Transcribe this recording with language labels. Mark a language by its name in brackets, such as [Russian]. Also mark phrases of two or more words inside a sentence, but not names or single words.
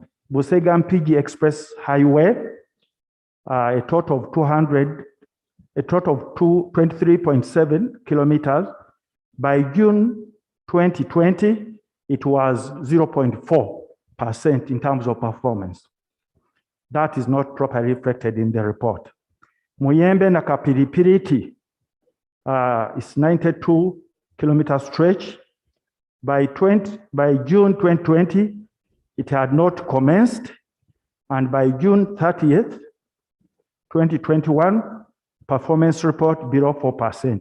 [English] Busega Mpigi Express Highway, a total of 23.7 kilometers. By June 2020, it was 0.4% in terms of performance. That is not properly reflected in the report. Muyembe na Kapilipiliti is 92 kilometer stretch. By June 2020, it had not commenced, and by June 30th, 2021, performance report below 4%.